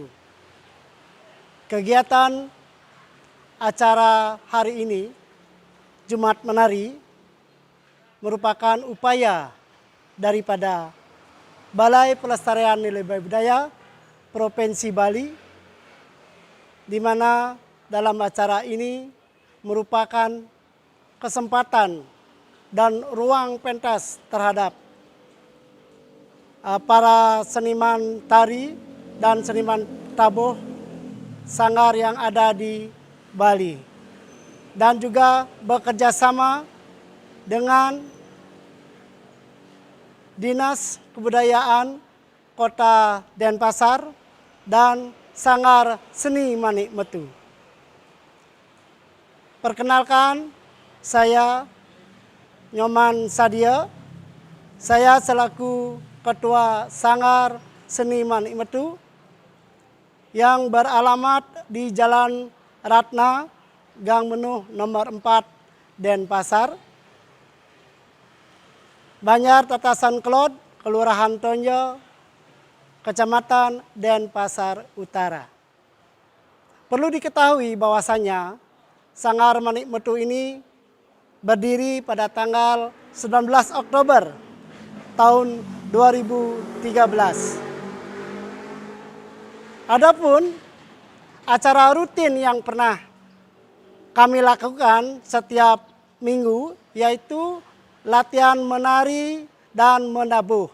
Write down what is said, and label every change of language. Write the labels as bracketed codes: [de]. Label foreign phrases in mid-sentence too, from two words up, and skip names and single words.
[id] Kegiatan acara hari ini, Jumat Menari, merupakan upaya daripada Balai Pelestarian Nilai Budaya Provinsi Bali, di mana dalam acara ini merupakan kesempatan dan ruang pentas terhadap para seniman tari dan seniman tabuh sanggar yang ada di Bali, dan juga bekerja sama dengan Dinas Kebudayaan Kota Denpasar dan Sanggar Seni Manik Metu. Perkenalkan, saya Nyoman Sadia. Saya selaku Ketua Sanggar Seni Manik Metu yang beralamat di Jalan Ratna, Gang Menuh nomor 4, Denpasar. Banjar Tatasan Kelot, Kelurahan Tonjo, Kecamatan Denpasar Utara. Perlu diketahui bahwasanya Sanggar Manik Metu ini berdiri pada tanggal 19 Oktober tahun 2013. Adapun acara rutin yang pernah kami lakukan setiap minggu yaitu latihan menari dan menabuh.